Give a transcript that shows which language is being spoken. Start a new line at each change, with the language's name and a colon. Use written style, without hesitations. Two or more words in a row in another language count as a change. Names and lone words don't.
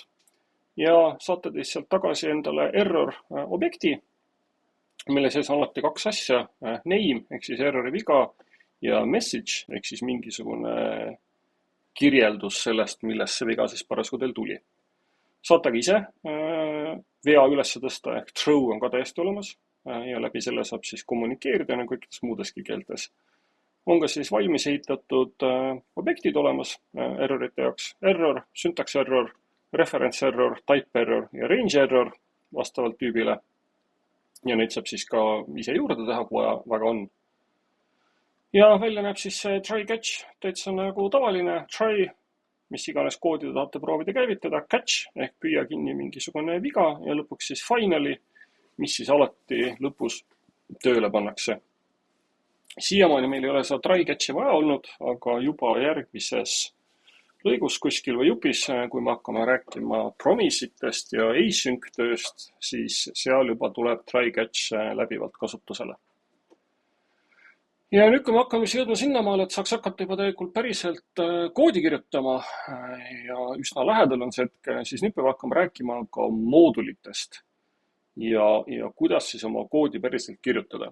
Estonian: Ja saate teist sealt tagasi endale error objekti, mille sees on alati kaks asja, name ehk siis errori viga ja message ehk siis mingisugune kirjeldus sellest, millest see viga siis parasjagu teil tuli. Saate ka ise vea üles tõsta ehk throw on ka täiesti olemas ja läbi selle saab siis kommunikeerida nagu kõikides muudeski keeltes. On ka siis valmis ehitatud objektid olemas errorite jaoks.
English: Error, syntax error, reference error, type error
Estonian: ja
English: range error
Estonian: vastavalt tüübile. Ja neid saab siis ka ise juurde teha, kui väga on. Ja välja näeb siis see
English: try catch,
Estonian: täitsa nagu tavaline try, mis iganes koodi te tahate proovida käivitada, catch ehk püüa kinni mingisugune viga ja lõpuks siis finally, mis siis alati lõpus tööle pannakse. Siiamaani meil ei ole seda
English: try catch'i
Estonian: vaja olnud, aga juba järgmises lõigus kuskil või jupis, kui me hakkame rääkima promise'itest ja async tööst, siis seal juba tuleb
English: try catch
Estonian: läbivalt kasutusele. Ja nüüd, kui me hakkame jõudma sinnamaale, et saaks hakata juba tegelikult päriselt koodi kirjutama ja üsna lähedal on see hetk, siis nüüd peame hakkama rääkima ka moodulitest ja kuidas siis oma koodi päriselt kirjutada.